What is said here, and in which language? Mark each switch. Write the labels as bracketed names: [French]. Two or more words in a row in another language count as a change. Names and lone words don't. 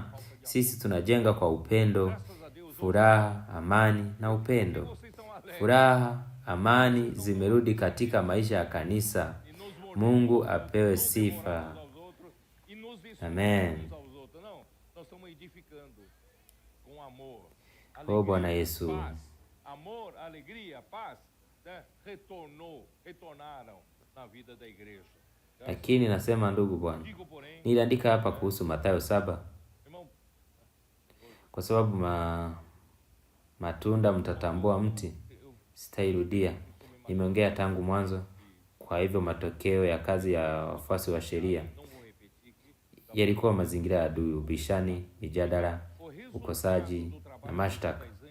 [Swahili] Sisi tunajenga kwa upendo, furaha, amani na upendo. Furaha, amani zimerudi katika maisha ya kanisa. Mungu apewe sifa. Amen. O Bwana Yesu, [Portuguese] amor, alegria, paz, retornaram na vida da igreja. [Swahili] Lakini nasema ndugu Bwana, niliandika hapa kuhusu Mathayo 7, kwa sababu matunda mtatambua mti. Sitairudia, nimeongea tangu mwanzo. Kwa hivyo matokeo ya kazi ya wafuasi wa sheria yalikuwa mazingira ya adui, ubishani, mijadala, ukosaji na mashtaka.